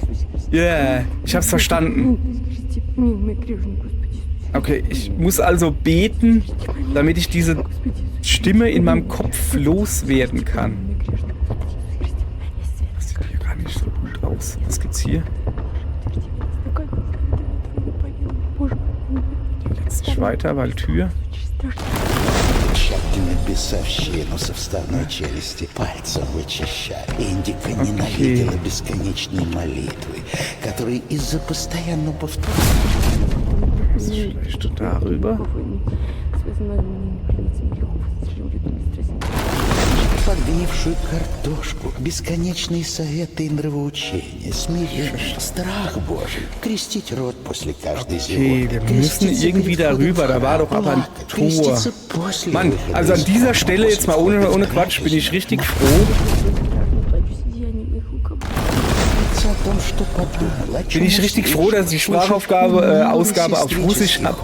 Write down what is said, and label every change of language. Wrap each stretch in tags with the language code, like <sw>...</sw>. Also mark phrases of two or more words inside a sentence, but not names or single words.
<de>Yeah, ich hab's verstanden. Okay, ich muss also beten, damit ich diese Stimme in meinem Kopf loswerden kann. Das sieht hier gar nicht so gut aus. Was gibt's hier? Die letzte nicht weiter, weil Tür.</de> <ru>Тщательно бесовщину со вставной челюсти пальцем вычищай. Индика ненавидела бесконечные молитвы, которые из-за постоянного повторения...</ru> <de>Vielleicht darüber.</de> <ru>Подгнившую картошку, бесконечные советы и нравоучения, смирение, страх Божий, крестить рот после каждой</ru> <de>Okay, wir</de> <ru>зевоты,</ru> <de>müssen irgendwie darüber. Da war doch aber ein Tor. Mann, also an dieser Stelle jetzt mal ohne Quatsch bin ich richtig froh. Bin ich richtig froh, dass ich die Sprachaufgabe Ausgabe auf Russisch habe.</de>